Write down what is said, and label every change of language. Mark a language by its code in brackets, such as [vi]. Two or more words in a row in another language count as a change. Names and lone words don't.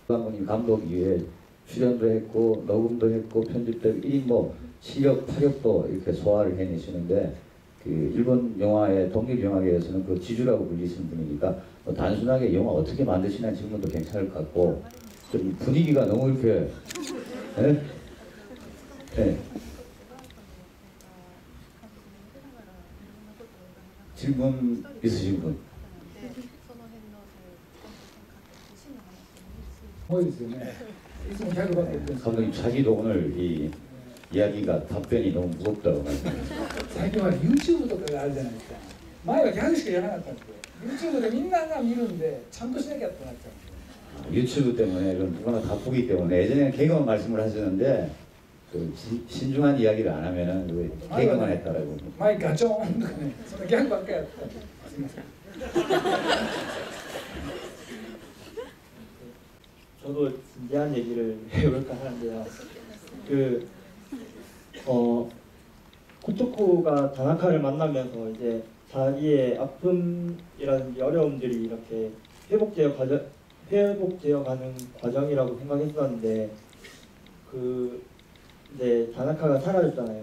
[ko] 감독님 감독 이외에 출연도 했고 녹음도 했고 편집도 했고 이 실력, 파력도 이렇게 소화를 해내시는데 그 일본 영화의 독립 영화계에서는 그 지주라고 불리시는 분이니까 단순하게 영화 어떻게 만드시나 질문도 괜찮을 것 같고 좀 분위기가 너무 이렇게 네? 네. 질문 있으신 분? [ja] 多いですよね。いつもギャグばっかり言ってるんですけど [ko] 감독님 자기도 오늘 이 이야기가 답변이 너무 무겁다고 말씀하셨어요. [ja] 最近は YouTube とかがあるじゃないですか。前はギャグしかやらなかったんですよ。YouTube でみんなが見るんでちゃんとしなきゃってなっちゃうんですよ。 [ko] 유튜브 때문에 이런 누구나 다 보기 때문에 예전에는 개그만 말씀을 하시는데 그 신중한 이야기를 안 하면은 왜 개그만 했다라고. [ja] 前ガチョーンとかね、そのギャグばっかりやってたんで。すみません。 [ko] 저도 진지한 얘기를 해볼까 하는데요. 코토코가 다나카를 만나면서 이제 자기의 아픔이라든지 어려움들이 이렇게 회복되어 가는 과정이라고 생각했었는데 이제 다나카가 사라졌잖아요.